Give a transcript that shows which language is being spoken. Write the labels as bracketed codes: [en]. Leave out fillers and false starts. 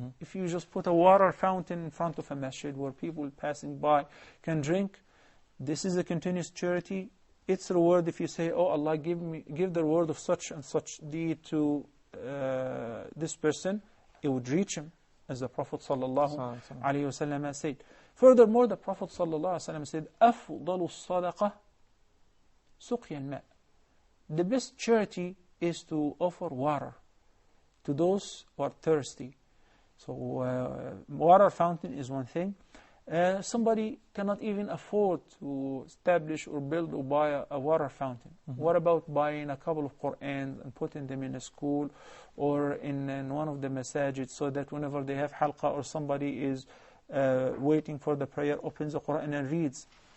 [en] If you just put a water fountain in front of a masjid where people passing by can drink, this is a continuous charity. Its reward, if you say, "Oh Allah, give the reward of such and such deed to this person," it would reach him, as the Prophet ﷺ said. Furthermore, the Prophet ﷺ said, [ar] أَفْضَلُ الصَّدَقَةِ سُقْيَ الْمَاءِ. [en] The best charity is to offer water to those who are thirsty. So water fountain is one thing. Somebody cannot even afford to establish or build or buy a water fountain. What about buying a couple of Qur'ans and putting them in a school or in one of the masajid, so that whenever they have halqa or somebody is waiting for the prayer, opens the Qur'an and reads?